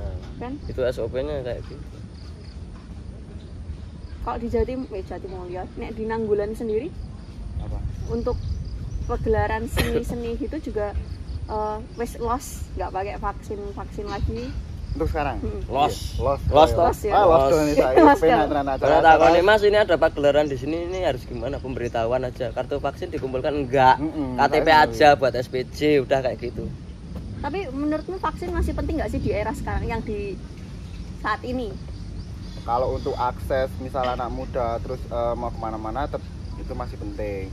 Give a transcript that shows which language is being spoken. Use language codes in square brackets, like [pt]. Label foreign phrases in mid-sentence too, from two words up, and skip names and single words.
[id] Kan? Itu SOP-nya kayak gitu. Kalau di Jatimulyo, nek di Nanggulan sendiri Apa? untuk pegelaran seni juga juga [jv] wes loss, [id] nggak pakai vaksin lagi. Untuk sekarang? Los. Los. Los, Oh, Los, ya. Ah, los Los. dong ini saya. Los, [jv] Penak [id] ya. [jv] tenan [id] Kalau acara. takon nih Mas, ini ada pagelaran di sini, ini harus gimana? Pemberitahuan aja. Kartu vaksin dikumpulkan enggak? KTP saya aja buat SPJ, udah kayak gitu. Tapi menurutmu vaksin masih penting nggak sih di era sekarang yang di saat ini? Kalau untuk akses misal anak muda terus mau kemana-mana itu masih penting.